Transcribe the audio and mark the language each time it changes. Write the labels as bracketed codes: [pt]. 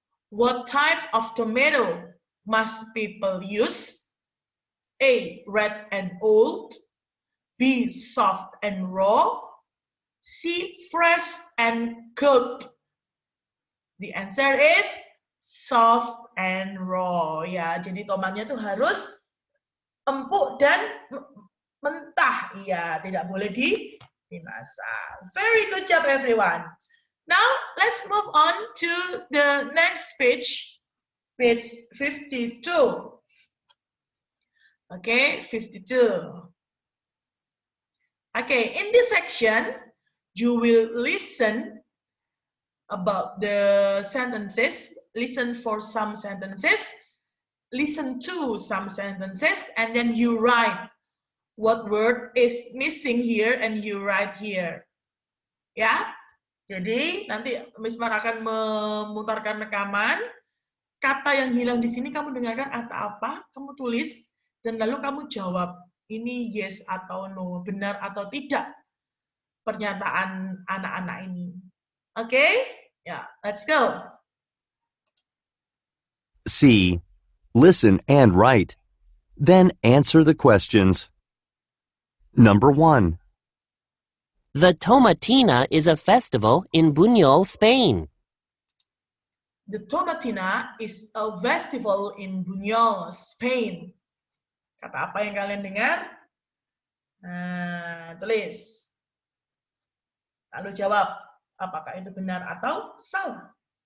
[en] What type of tomato must people use? A, red and old. B, soft and raw. C, fresh and cooked. The answer is soft and raw. [id] Ya, jadi tomatnya itu harus empuk dan mentah. Ya, tidak boleh dimasak. [en] Very good job, everyone. Now, let's move on to the next page, page 52. Okay, 52. Okay, in this section, you will listen about the sentences, listen for some sentences, listen to some sentences, and then you write what word is missing here and you write here. [id] Ya, jadi nanti Miss Mar akan memutarkan rekaman, kata yang hilang di sini kamu dengarkan kata apa, kamu tulis, dan lalu kamu jawab, ini yes atau no, benar atau tidak pernyataan anak-anak ini. [en] Oke? Yeah, let's go. C. Listen and write. Then answer the questions. Number 1. The Tomatina is a festival in Buñol, Spain. The Tomatina is a festival in Buñol, Spain. [id] Kata apa yang kalian dengar? Nah, tulis. Lalu jawab, apakah itu benar atau salah?